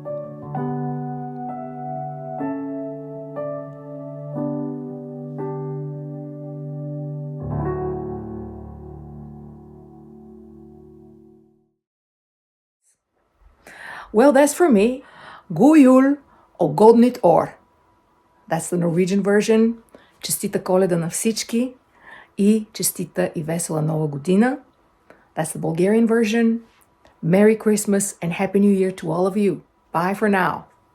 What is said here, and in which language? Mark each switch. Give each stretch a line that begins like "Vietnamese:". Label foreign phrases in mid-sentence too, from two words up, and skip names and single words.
English: Well, that's for me.
Norwegian: God jul og godt nytt år.
English: That's the Norwegian version.
Bulgarian: Честита Коледа на всички и честита и весела Нова година.
English: That's the Bulgarian version. Merry Christmas and Happy New Year to all of you. Bye for now.